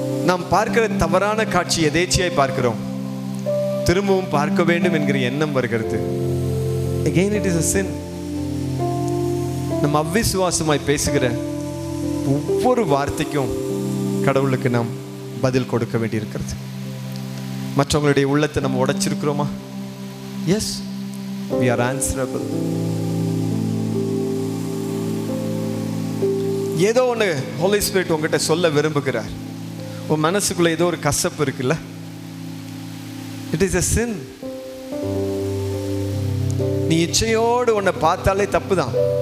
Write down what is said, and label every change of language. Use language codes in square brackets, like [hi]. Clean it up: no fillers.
[ta] நாம் பார்க்கிற தவறான காட்சி எதேச்சியாய் பார்க்கிறோம். திரும்பவும் பார்க்க வேண்டும் என்கிற எண்ணம் வருகிறது. [en] Again it is a sin. [ta] நம்ம அவ்விசுவாசமாய் பேசுகிற ஒவ்வொரு வார்த்தைக்கும் கடவுளுக்கு நாம் பதில் கொடுக்க வேண்டியிருக்கிறது. மற்றவங்களுடைய உள்ளத்தை நம்ம உடைச்சிருக்கிறோமா? [en] Yes, we are answerable. [ta] ஏதோ ஒன்று ஹோலி ஸ்பிரிட் உங்ககிட்ட சொல்ல விரும்புகிறார். உன் மனசுக்குள்ள ஏதோ ஒரு கசப்பு இருக்குல்ல, [en] It is a sin. [ta] நீ இச்சையோடு உன்னை பார்த்தாலே தப்பு தான்.